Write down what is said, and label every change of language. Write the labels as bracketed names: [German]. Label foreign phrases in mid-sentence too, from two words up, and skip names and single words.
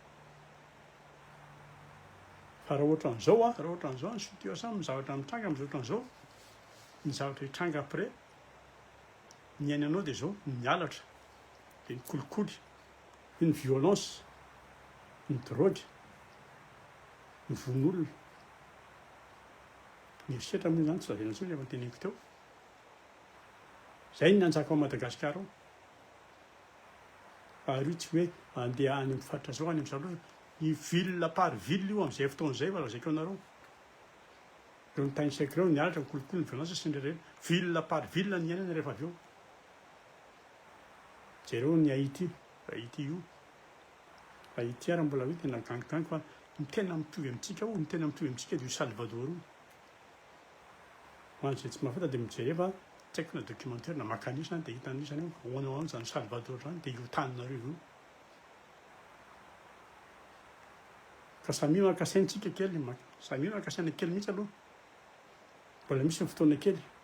[Malagasy] fa raha ohatran'izao ny situation ny zavatra mitranga amin'ny ohatran'izao ny zavatra hitranga après ny ainanao dia zao mialatra dia ny kolikoly ny violence ny drogue ny von'olona ny eritreritra moa zany tsy lazaina intsony efa teneniko teo zay ny anjaka ao Madagasikara ao ary tsy hoe andeha any amin'ny faritra zao any amin'ny zavatra i [French] ville par ville [Malagasy] io amin'izay fotoan'izay fa lazaiko anareo reo ny tany saiko reo niaratra ny kolokolo ny violence sy ny rerena [French] ville par ville [Malagasy] ny iainana rehefa avy eo jereo ny Haïti io Haïti ary mbola hoe tena gangigangy fa ny tena mitovy amintsika io ny tena mitovy amintsika dia io Salvador io hoan'izay tsy mahafanta dia mijery fa tsy haiko na documentaire na maka anisany dia hita anisany eo ahoana ho any zany Salvador zany dia io taninareo io ka samy maka saintsika kely samy maka saina kely mihitsy aloha mbola misy ny fotoana kely